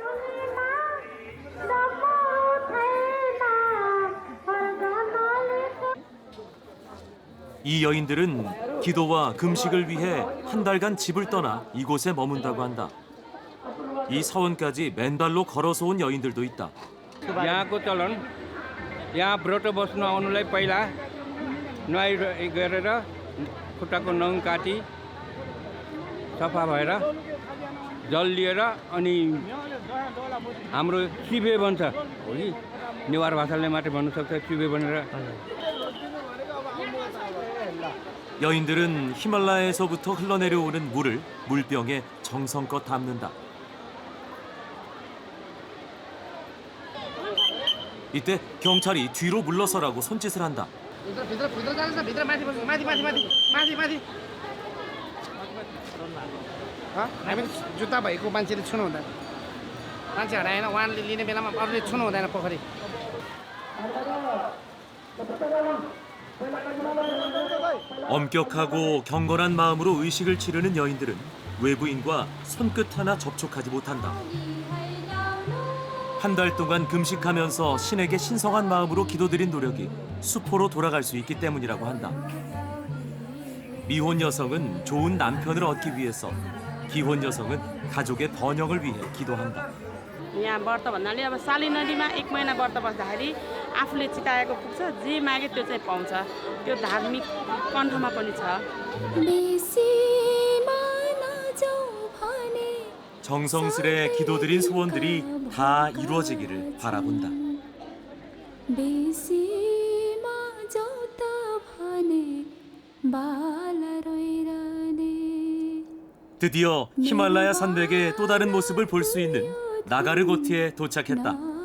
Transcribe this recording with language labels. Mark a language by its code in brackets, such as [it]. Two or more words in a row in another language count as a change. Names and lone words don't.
[ko] 이 여인들은 기도와 금식을 위해 한 달간 집을 떠나 이곳에 머문다고 한다. 이 사원까지 맨발로 걸어서 온 여인들도 있다. [ne] यहाँको चलन यहाँ व्रत बस्नु आउनुलाई पहिला नुहाइ गरेर खुट्टाको नङ काटी सफा भएर जल लिएर अनि हाम्रो शिवे बन्छ हो कि नेवार भाषाले मात्रै भन्नु सक्छ शिवे बनेर [ko] 여인들은 히말라야에서부터 흘러내려오는 물을 물병에 정성껏 담는다. 이때 경찰이 뒤로 물러서라고 손짓을 한다. [ne] भित्र जानुहोस् न भित्र माथि बस्नु माथि माथि माथि माथि माथि हामी जुत्ता भएको मान्छेले छुनु हुँदैन मान्छे हराएन उहाँले लिने बेलामा अरूले छुनु हुँदैन पोखरी [ko] 엄격하고 경건한 마음으로 의식을 치르는 여인들은 외부인과 손끝 하나 접촉하지 못한다. 한 달 동안 금식하면서 신에게 신성한 마음으로 기도드린 노력이 수포로 돌아갈 수 있기 때문이라고 한다. 미혼 여성은 좋은 남편을 얻기 위해서, 기혼 여성은 가족의 번영을 위해 기도한다. [ne] यहाँ व्रत भन्नाले अब साली नदीमा एक महिना व्रत बस्दाखेरि आफूले चिताएको पुग्छ जे मागे त्यो चाहिँ पाउँछ त्यो धार्मिक कण्ठमा पनि छ. [ko] 정성스레 기도드린 소원들이 다 이루어지기를 바라본다. 드디어 히말라야 산맥의 또 다른 모습을 볼 수 있는 나가르고트에 도착했다.